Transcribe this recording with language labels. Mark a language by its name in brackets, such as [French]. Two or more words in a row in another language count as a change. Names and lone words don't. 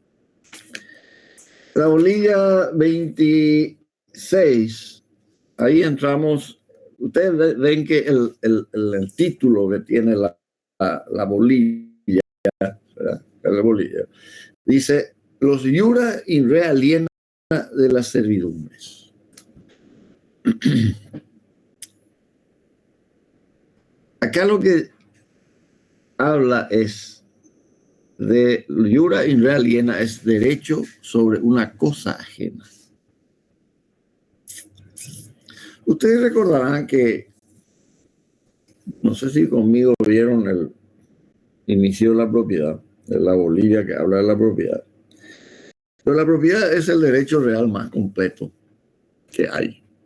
[Spanish] La bolilla 26, ahí entramos. Ustedes ven que el título que tiene la bolilla, ¿verdad? La bolilla, dice: los [Latin] iura in re aliena [Spanish] de las servidumbres. Acá lo que habla es de [Latin] iura in re aliena, [Spanish] es derecho sobre una cosa ajena. Ustedes recordarán que, no sé si conmigo vieron el inicio de la propiedad, de la bolilla que habla de la propiedad. Pero la propiedad es el derecho real más completo que hay.